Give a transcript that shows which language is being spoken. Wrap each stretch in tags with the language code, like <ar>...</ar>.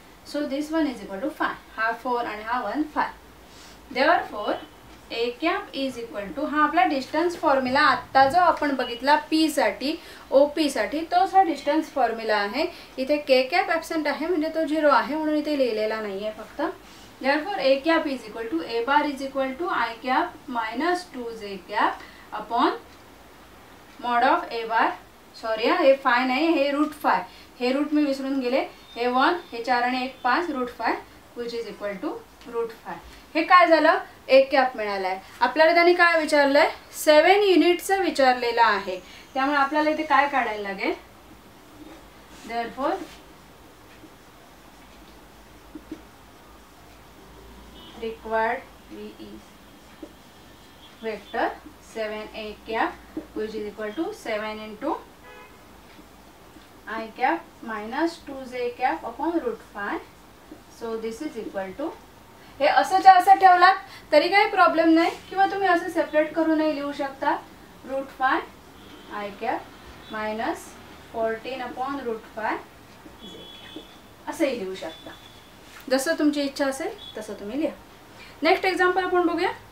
<en>So this one is equal to 5.</en> <mr>हा 4 आणि हा 1 5.</mr> <en>Therefore a cap is equal to,</en> <mr>हा आपला डिस्टन्स फॉर्म्युला आत्ता जो आपण बघितला p साठी, OP साठी, तोच हा डिस्टन्स फॉर्म्युला आहे. इथे k cap ॲब्सेंट आहे म्हणजे तो 0 आहे म्हणून इथे लिहिलेला नाहीये फक्त.</mr> <en>Therefore a cap is equal to a bar is equal to I cap minus 2j cap upon mod of a bar.</en> <mr>Sorry हे 5 नाही, हे √5. हे रूट मी विसरून गेले. हे 1, हे 4 आणि 1 5, √5</mr> <en>which is equal to √5.</en> <mr>हे काय झालं, a cap मिळाला आहे. आपल्याला त्यांनी काय विचारलंय, 7 युनिटचं विचारलेलं आहे. त्यामुळे आपल्याला इथे काय काढायला लागेल,</mr> <en>therefore required v is vector 7a cap which is equal to 7 into I cap minus 2j cap upon √5. So this is equal to,</en> <mr>हे असंच्या असं ठेवलात तरी काही प्रॉब्लेम नाही किंवा तुम्ही असं सेपरेट करूनही लिहू शकता. √5 I cap minus 14 upon √5 j cap असंही लिहू शकता. जसं तुमची इच्छा असेल तसं तुम्ही लिहा. नेक्स्ट एक्झाम्पल आपण बघूया.</mr>